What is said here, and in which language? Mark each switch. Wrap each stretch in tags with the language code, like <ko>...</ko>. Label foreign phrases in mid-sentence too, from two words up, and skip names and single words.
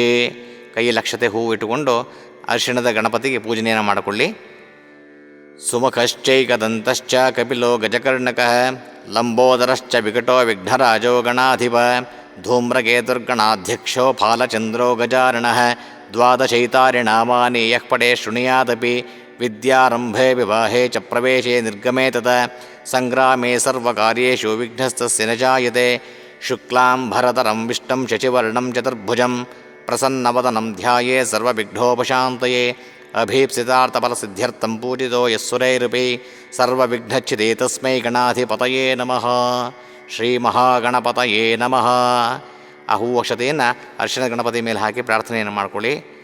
<kn>ಕೈಯಲ್ಲಿ ಅಕ್ಷತೆ ಹೂವು ಇಟ್ಟುಕೊಂಡು ಅರಿಶಿಣದ ಗಣಪತಿಗೆ ಪೂಜನೆಯನ್ನು ಮಾಡಿಕೊಳ್ಳಿ.</kn> <sa>ಸುಮುಖಶ್ಚೈಕದಂತಶ್ಚ ಕಪಿಲೋ ಗಜಕರ್ಣಕಃ ಲಂಬೋದರಶ್ಚ ವಿಕಟೋ ವಿಘ್ನರಾಜೋ ಗಣಾಧಿಪ ಧೂಮ್ರಕೇತುರ್ಗಣಾಧ್ಯಕ್ಷೋ ಫಾಲಚಂದ್ರೋ ಗಜಾರಣಃ ದ್ವಾದಶೈತಾರಿ ನಾಮಾನಿ ಯಃ ಪಡೆ ಶೃಣುಯಾದಪಿ ವಿದ್ಯಾರಂಭೆ ವಿವಾಹೇ ಚ ಪ್ರವೇಶೇ ನಿರ್ಗಮೇ ತತ ಸಂಗ್ರಾಮೇ ಸರ್ವಕಾರ್ಯೇಷು ವಿಘ್ನಸ್ತಸ್ಯ ನ ಜಾಯತೆ. ಶುಕ್ಲಾಂಬರಧರಂ ವಿಷ್ಣುಂ ಶಶಿವರ್ಣಂ ಚತುರ್ಭುಜಂ ಪ್ರಸನ್ನವದನಂ ಧ್ಯಾಯೇ ಸರ್ವವಿಘ್ನೋಪಶಾಂತಯೇ. ಅಭೀಪ್ಸಿತಾರ್ಥಫಲಸಿದ್ಧ್ಯರ್ಥಂ ಪೂಜಿತೋ ಯಸ್ಸುರೈರಪಿ ಸರ್ವವಿಘ್ನಚ್ಛಿದೇ ತಸ್ಮೈ ಗಣಾಧಿಪತಯೇ ನಮಃ. ಶ್ರೀ ಮಹಾಗಣಪತಯೇ ನಮಃ.</sa> <kn>ಆ ಹೂ ಅಕ್ಷತೆಯನ್ನು ಅರಿಶಿಣ ಗಣಪತಿ ಮೇಲೆ ಹಾಕಿ ಪ್ರಾರ್ಥನೆಯನ್ನು ಮಾಡಿಕೊಳ್ಳಿ.</kn>